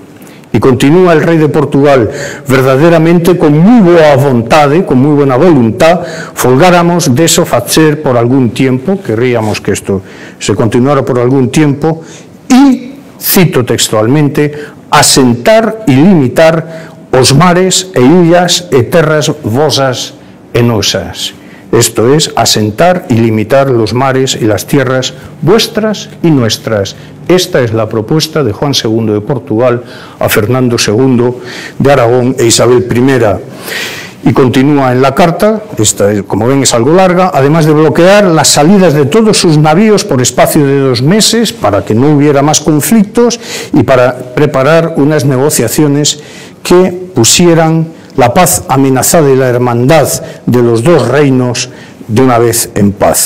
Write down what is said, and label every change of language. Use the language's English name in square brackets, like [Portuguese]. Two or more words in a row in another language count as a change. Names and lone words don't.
[Spanish] Y continúa el rey de Portugal, verdaderamente con muy buena voluntad, folgáramos de eso facer por algún tiempo, querríamos que esto se continuara por algún tiempo, y, cito textualmente, asentar y limitar [Portuguese] os mares e illas e terras vosas e nosas. [Spanish] Esto es, asentar y limitar los mares y las tierras vuestras y nuestras. Esta es la propuesta de Juan II de Portugal a Fernando II de Aragón e Isabel I. Y continúa en la carta, esta, como ven, es algo larga, además de bloquear las salidas de todos sus navíos por espacio de 2 meses para que no hubiera más conflictos y para preparar unas negociaciones que pusieran la paz amenazada y la hermandad de los dos reinos de una vez en paz.